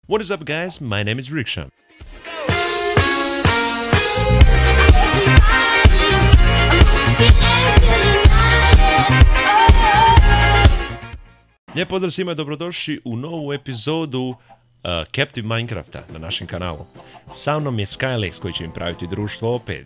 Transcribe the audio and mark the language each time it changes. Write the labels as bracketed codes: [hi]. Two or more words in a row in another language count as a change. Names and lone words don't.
[en] What is up, guys? My name is Riksha. [hr] Lijep pozdrav svima, dobrodošli u novu epizodu Captive Minecrafta na našem kanalu. Sa mnom je Skylex koji će im praviti društvo opet.